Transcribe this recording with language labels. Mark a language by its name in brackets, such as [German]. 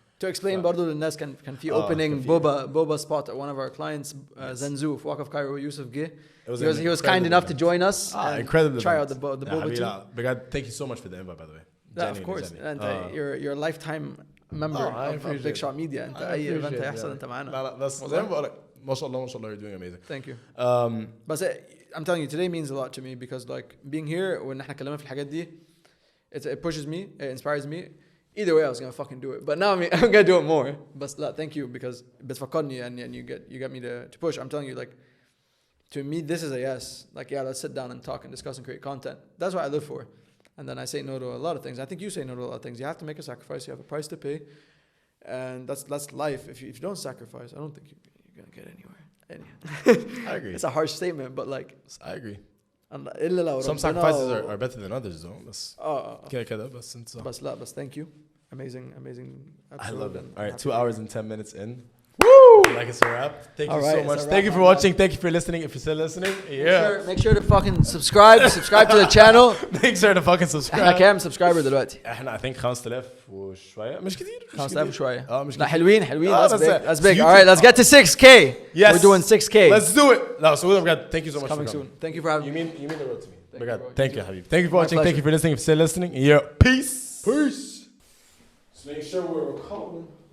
[English] To explain [Arabic] برضو للناس [English] كان في opening boba spot at one of our clients Zanzu في Walk of Cairo Yousef جه. He was kind enough to join us and incredible try out the boba too. [Arabic] بجد [English] thank you so much for the invite by the way. Yeah, of course. And you're a lifetime member of Bigshot Media. [Arabic] انت اي event هيحصل انت معانا. لا بس زي ما بقولك ما شاء الله [English] you're doing amazing. Thank you. But I'm telling you today means a lot to me because like being here when [Arabic] احنا اتكلمنا في الحاجات دي [English] it pushes me, it inspires me. Either way I was gonna fucking do it. But now I'm gonna do it more. But thank you because [Arabic] بتفكرني [English] and you get me to push. I'm telling you like to me this is a yes. Like yeah, let's sit down and talk and discuss and create content. That's what I live for. And then I say no to a lot of things. I think you say no to a lot of things. You have to make a sacrifice. You have a price to pay. And that's life. If you don't sacrifice, I don't think you're going to get anywhere. I agree. It's a harsh statement, but like... I agree. Some sacrifices are better than others though. But thank you. Amazing I love it. All right, 2 hours and 10 minutes in. Woo! Like it's a wrap. Thank you so much. Thank you for watching. Thank you for listening. If you're still listening, make sure to fucking subscribe to the channel. Make sure to fucking subscribe. [Arabic] احنا كام سبسكرايبر دلوقتي؟ احنا [English] I think [Arabic] 5000 وشوية مش كتير 5000 وشوية. مش لا حلوين [English] that's big. YouTube. All right, let's get to 6K. Yes. We're doing 6K. Let's do it. [Arabic] لا سعودة بجد. [English] Thank you so much for coming. soon. Thank you for having me. You mean the world to me. [Arabic] بجد. [English] Thank you [Arabic] حبيبي. [English] Thank you for watching. Thank you for listening. If you're still listening, peace. Just make sure we're recording.